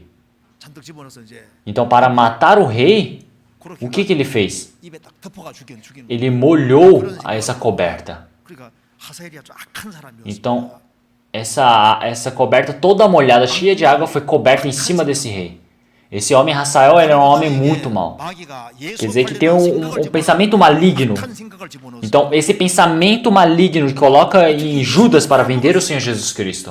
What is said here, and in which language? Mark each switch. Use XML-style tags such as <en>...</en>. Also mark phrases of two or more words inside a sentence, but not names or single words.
<ko>잔뜩 집어넣어서 이제</ko> <pt>Então, para matar o rei,</pt> <ko>그렇게</ko> <pt>o que ele fez?</pt> <ko>입에 딱 덮어가 죽이는 거예요.</ko> <pt>Ele molhou essa coberta.</pt> <ko>그러니까 하사엘이 아주 악한 사람이었어요.</ko> <pt>Então, essa coberta toda molhada, cheia de água, foi coberta em cima desse rei. Esse homem, Hazael, ele era um homem muito mau. Quer dizer que tem um pensamento maligno. Então, esse pensamento maligno que coloca em Judas para vender o Senhor Jesus Cristo.</pt>